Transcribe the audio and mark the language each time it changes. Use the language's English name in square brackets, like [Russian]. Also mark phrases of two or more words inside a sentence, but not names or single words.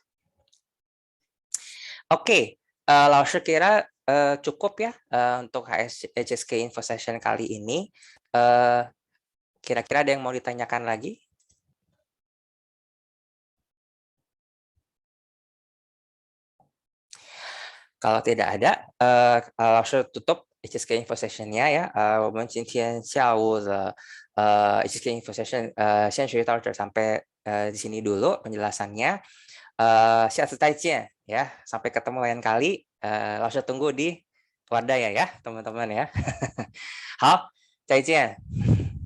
[Indonesian] Oke, Lause kira cukup ya untuk HSK Info Session kali ini. Kira-kira ada yang mau ditanyakan lagi? Kalau tidak ada, Lause tutup HSK Info Session-nya ya. [Chinese] 我们今天下午的HSK Info Session 先学到这儿 [Indonesian] sampai di sini dulu penjelasannya. [Chinese] 下次再见 ya. [Indonesian] Sampai ketemu lain kali. Lause tunggu di Wadaya ya, teman-teman ya. [Chinese] 好，再见。